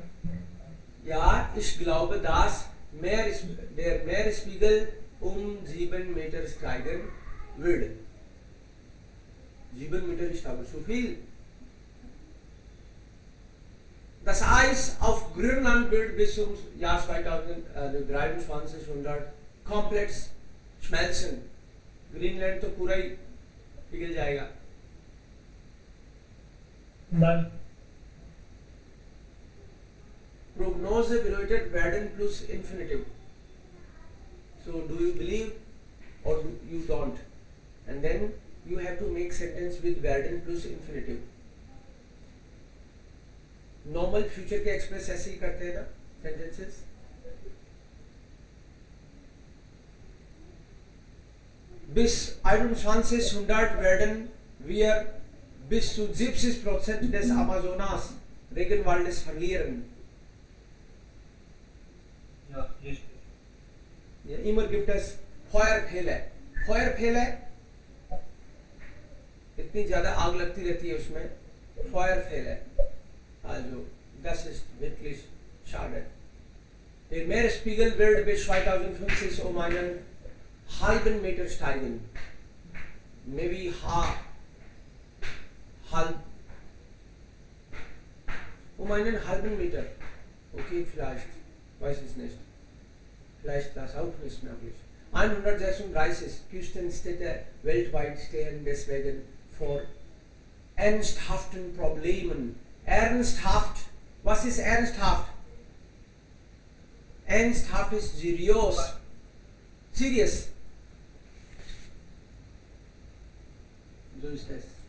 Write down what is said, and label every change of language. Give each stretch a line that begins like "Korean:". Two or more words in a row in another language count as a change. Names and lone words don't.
German: ja, ich glaube, dass der Meeresspiegel um 7 Meter steigen wird. 7 Meter ist aber zu viel. Das Eis auf Grönland wird bis zum Jahr 2300 komplett schmelzen.
Hindi: ग्रीनलैंड तो पूरा ही पिघल जाएगा.
German: Nein. Prognose bedeutet werden
English: plus infinitive. So do you believe or you don't? And then you have to make sentence with werden plus infinitive. normal future
Hindi: के एक्सप्रेस ऐसे ही करते हैं ना सेंटेंसेस.
German: Bis 2100 werden wir bis zu 70% des Amazonas Regenwaldes verlieren. Ja, richtig. Ja, immer gibt es Feuerfälle. Feuerfälle,
Hindi: इतनी ज़्यादा आग लगती रहती है उसमें.
German: Feuerfälle. Also, das ist wirklich schade. Der Meeresspiegel wird bis 2050 um einen halben Meter steigen. Maybe halb. Um einen halben Meter. Okay, vielleicht. Weiß es nicht. Vielleicht das auch nicht möglich. 136 Küstenstädte weltweit stehen deswegen vor ernsthaften Problemen. Ernsthaft. Was ist ernsthaft? Ernsthaft ist serious. Serious. So ist es.